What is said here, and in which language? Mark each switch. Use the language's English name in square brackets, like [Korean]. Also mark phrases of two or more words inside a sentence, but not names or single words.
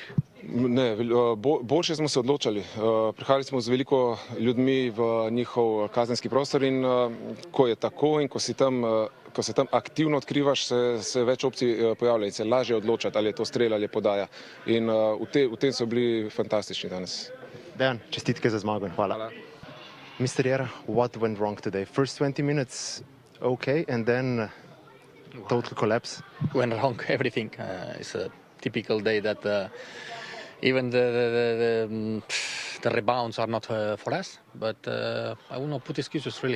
[Slovenian] Ne, boljše smo se odločali. Prihajali smo z veliko ljudmi v njihov kazenski prostor in ko je tako in ko se tam aktivno odkrivaš, se več opcij pojavlja in se lažje odločati, ali je to strel ali je podaja. In v tem so bili fantastični danes. Dejan, čestitke za zmago in hvala. [English] Mr. Jera, what went wrong today? First 20 minutes okay, and then total collapse? Went wrong everything. It's a typical day that even the rebounds are not for us, but I will not put excuses really.